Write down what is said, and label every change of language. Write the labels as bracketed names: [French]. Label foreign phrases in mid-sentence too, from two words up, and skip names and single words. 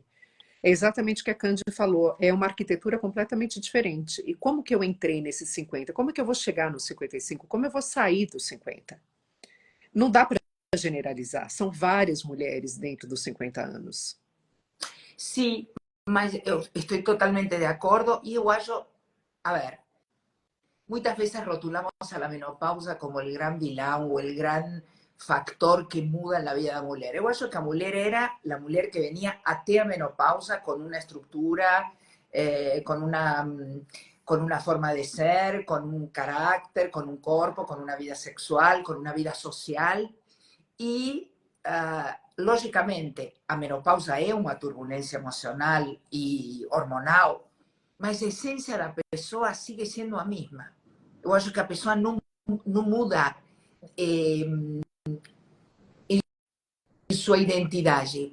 [Portuguese] É exatamente o que a Candy falou, é uma arquitetura completamente diferente. E como que eu entrei nesses 50? Como que eu vou chegar nos 55? Como eu vou sair dos 50? Não dá para generalizar, são várias mulheres dentro dos 50 anos. [Spanish] sí, [Portuguese] mas eu [Spanish] estoy totalmente de acuerdo y yo acho, a ver, muchas veces rotulamos a la menopausa como el gran vilão o el gran factor que muda en la vida da mulher. [Portuguese] Eu acho que a mulher era [Spanish] la mulher que venía até a menopausa con una estructura, con una forma de ser, con un carácter, con un cuerpo, con una vida sexual, con una vida social. [Portuguese] E, logicamente, a menopausa é uma turbulência emocional e hormonal, mas a essência da pessoa sigue sendo a mesma. Eu acho que a pessoa não muda em sua identidade.